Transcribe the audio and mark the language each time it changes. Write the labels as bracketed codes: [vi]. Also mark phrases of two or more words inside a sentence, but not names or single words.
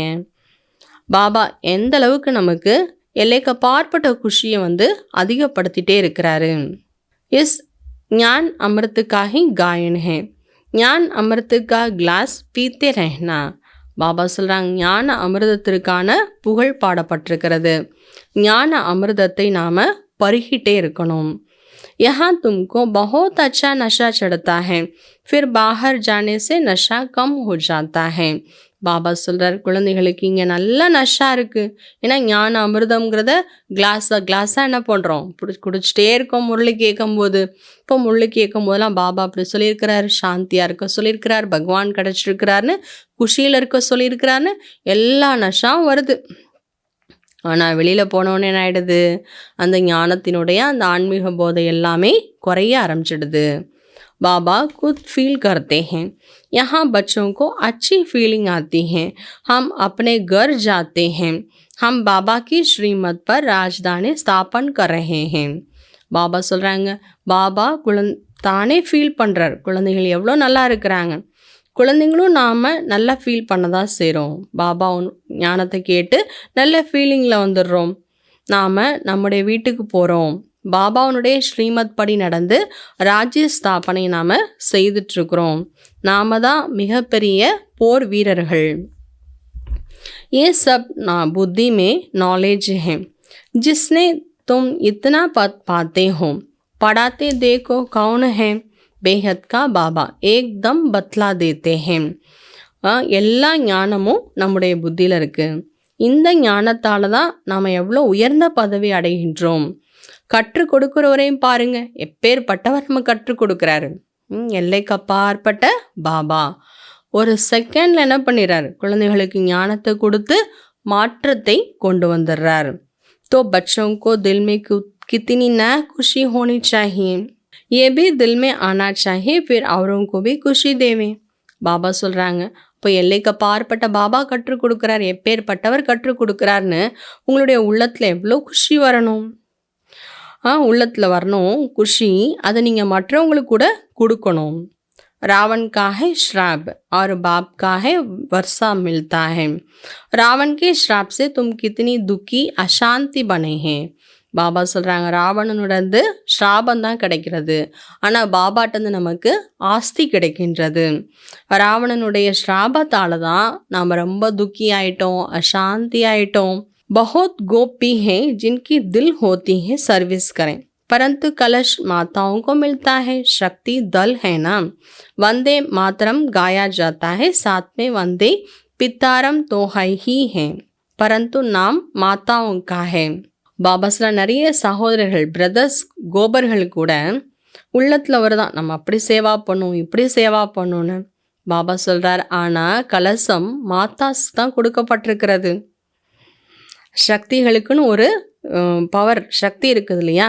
[ta] பாபா எந்த அளவுக்கு நமக்கு எல்லைக்கு அப்பாற்பட்ட குஷியை அதிகப்படுத்திகிட்டே இருக்கிறாரு. [hi] इस ज्ञान अमृत का ही गायन है, ज्ञान अमृत का ग्लास पीते रहना. [ta] பாபா சொல்கிறாங்க ஞான அமிர்தத்திற்கான புகழ் பாடப்பட்டிருக்கிறது. ஞான அமிர்தத்தை நாம் பருகிட்டே இருக்கணும். [hi] यहाँ तुमको बहुत अच्छा नशा चढ़ता है, फिर बाहर जाने से नशा कम हो जाता है. [ta] பாபா சொல்கிறார், குழந்தைகளுக்கு இங்கே நல்ல நஷா இருக்குது. ஏன்னா ஞான அமிர்தம்ங்கிறத கிளாஸாக என்ன பண்ணுறோம், குடிச்சிட்டே இருக்கோம் முரளி கேட்கும்போது. இப்போ முரளி கேட்கும் போதெல்லாம் பாபா அப்படி சொல்லியிருக்கிறார், சாந்தியாக இருக்க சொல்லியிருக்கிறார், பகவான் கிடச்சிருக்கிறாருன்னு குஷியில் இருக்க சொல்லியிருக்கிறாருன்னு எல்லா நஷாவும் வருது. ஆனால் வெளியில் போனோன்னே என்ன ஆகிடுது, அந்த ஞானத்தினுடைய அந்த ஆன்மீக போதை எல்லாமே குறைய ஆரம்பிச்சிடுது. [hi] बाबा खुद फील करते हैं, यहाँ बच्चों को अच्छी फीलिंग आती है। हम अपने घर जाते हैं, हम बाबा की श्रीमत पर राजधानी स्थापन कर रहे हैं. [ta] பாபா சொல்கிறாங்க, பாபா தானே ஃபீல் பண்ணுறார், குழந்தைகள் எவ்வளோ நல்லா இருக்கிறாங்க. குழந்தைங்களும் நாம் நல்லா ஃபீல் பண்ண தான் செய்கிறோம். பாபா ஞானத்தை கேட்டு நல்ல ஃபீலிங்கில் வந்துடுறோம். நாம் நம்முடைய வீட்டுக்கு போகிறோம், பாபாவுனுடைய ஸ்ரீமத் படி நடந்து ராஜ்ய ஸ்தாபனை நாம் செய்துட்ருக்குறோம். நாம் தான் மிகப்பெரிய போர் வீரர்கள். [hi] ये सब बुद्धि में नॉलेज है, जिसने तुम इतना पद पाते हो, पढ़ाते देखो कौन है बेहद का बाबा, एकदम बतला देते हैं. [ta] எல்லா ஞானமும் நம்முடைய புத்தியில் இருக்குது. இந்த ஞானத்தால் தான் நாம் எவ்வளோ உயர்ந்த பதவி அடைகின்றோம். கற்றுக் கொடுக்குறவரையும் பாருங்க, எப்பேற்பட்டவர் நம்ம கற்றுக் கொடுக்குறாரு. எல்லைக்கு அப்பாற்பட்ட பாபா ஒரு செகண்டில் என்ன பண்ணிடுறாரு, குழந்தைகளுக்கு ஞானத்தை கொடுத்து மாற்றத்தை கொண்டு வந்துடுறார். [hi] तो बच्चों को दिल में कितनी न खुशी होनी चाहिए, ये भी दिल में आना चाहिए, फिर औरों को भी खुशी देवें. [ta] பாபா சொல்கிறாங்க, இப்போ எல்லைக்கு அப்பாற்பட்ட பாபா கற்றுக் கொடுக்குறார், எப்பேற்பட்டவர் கற்றுக் கொடுக்குறாருன்னு உங்களுடைய உள்ளத்தில் எவ்வளோ குஷி வரணும். உள்ளத்தில் வரணும் குஷி, அதை நீங்கள் மற்றவங்களுக்கு கூட கொடுக்கணும். [hi] रावण का है श्राप और बाप का है वर्षा मिलता है, रावण के श्राप से तुम कितनी दुखी अशांति बने हैं. [ta] பாபா சொல்கிறாங்க, ராவணனுடந்து ஸ்ராபம் தான் கிடைக்கிறது, ஆனால் பாபாட்டந்து நமக்கு ஆஸ்தி கிடைக்கின்றது. ராவணனுடைய ஸ்ராபத்தால் தான் நாம் ரொம்ப துக்கி ஆயிட்டோம், அசாந்தி ஆயிட்டோம். [hi] बहुत गोपी हैं जिनकी दिल होती है सर्विस करें, परंतु कलश माताओं को मिलता है, शक्ति दल है ना. वंदे मातरम गाया जाता है, साथ में वंदे पितारम तो है ही है, परंतु नाम माताओं का है. [ta] பாபாஸ்ல நிறைய சகோதரர்கள், பிரதர்ஸ், கோபர்கள் கூட உள்ளத்தில் வருதான், நம்ம அப்படி சேவா பண்ணும், இப்படி சேவா பண்ணணும்னு. பாபா சொல்கிறார், ஆனால் கலசம் மாதாஸ் தான் கொடுக்கப்பட்டிருக்கிறது. சக்திகளுக்குன்னு ஒரு பவர் சக்தி இருக்குது இல்லையா.